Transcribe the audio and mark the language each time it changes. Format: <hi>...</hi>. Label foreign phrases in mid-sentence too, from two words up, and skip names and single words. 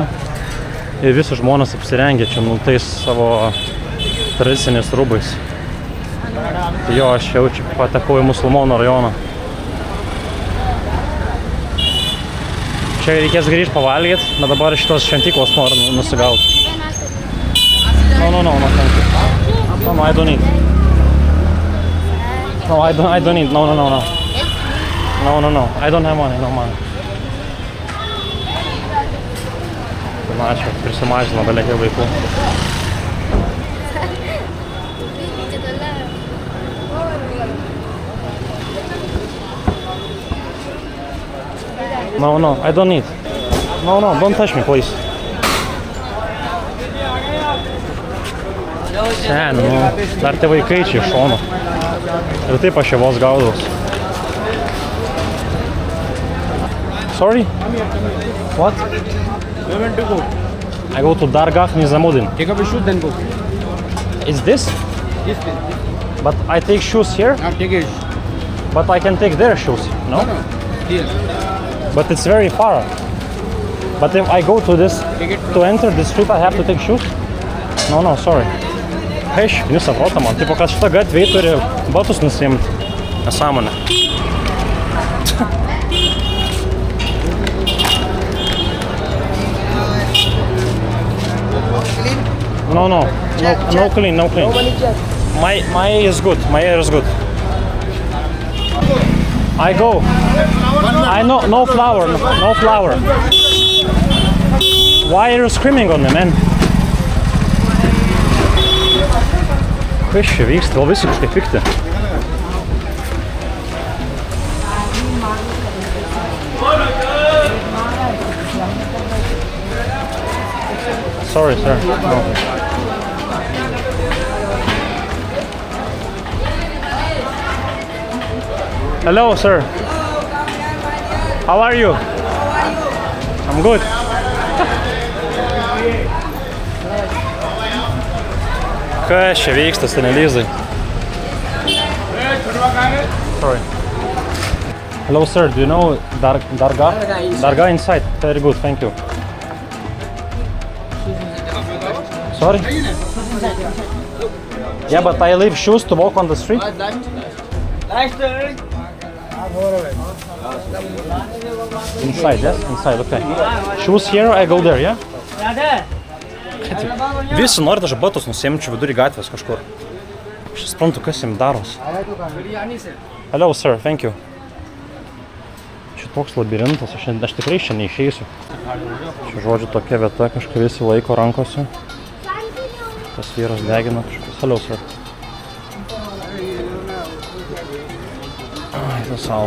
<lt>Ir visi žmonės apsirengia čia tais savo tradiciniais rūbais. Jo, aš jaučiu patekau į musulmonų rajoną. Čia reikės grįžti pavalgyti, bet dabar šitos šventyklos noriu nusigauti.</lt> <en>No, thank you. No, I don't need. No, I don't need. No. No. I don't have money, no money.</en> <lt>Na, čia prisimažino beleikai vaikų.</lt> <en>No, I don't need. No, don't touch me, please.</en> <lt>Sen, dar tie vaikai čia iš šono. Ir taip aš čia vos gaudaus.</lt> <en>Sorry? What? Where want to go? I go to Dargah Nizamuddin. Take up a shoe, then go. Is this? This way. But I take shoes here? Now take it. But I can take their shoes, no? No. Here. But it's very far. But if I go to this, to enter this street, I have to take shoes? No, sorry.</en> <lt>Heiš, nesuprota man. Tipo, kad šitą gatvėj turi batus nusiimti. Nesąmonė.</lt> <en>No clean. My is good. My hair is good. I go. I know, no flower. Why are you screaming on me, man?</en> <lt>Kas čia vyksta? Labai visi kažkaip pikti.</lt> <en>Sorry, sir. No. Hello, sir. How are you? I'm good.</en> <lt>Kas čia vyksta, Stanelizai?</lt> <en>Sorry. Hello, sir. Do you know Dargah? Dargah inside. Very good. Thank you. Sorry? Yeah, but I leave shoes to walk on the street. Inside, yes? Inside, okay. Shoes here, I go there, yeah?</en> <lt>Visi nori dažą batus nusiimčiau vidurį gatvės kažkur. Aš suprantu, kas jam daros.</lt> <en>Hello, sir, thank you.</en> <lt>Čia toks labirintas, aš tikrai čia neišeisiu. Čia žodžiu tokia vieta, kažką visi laiko rankose. Tas vyras degina kažkas.</lt> <en>Hello, sir.</en> <lt>Ai, tas savo.</lt>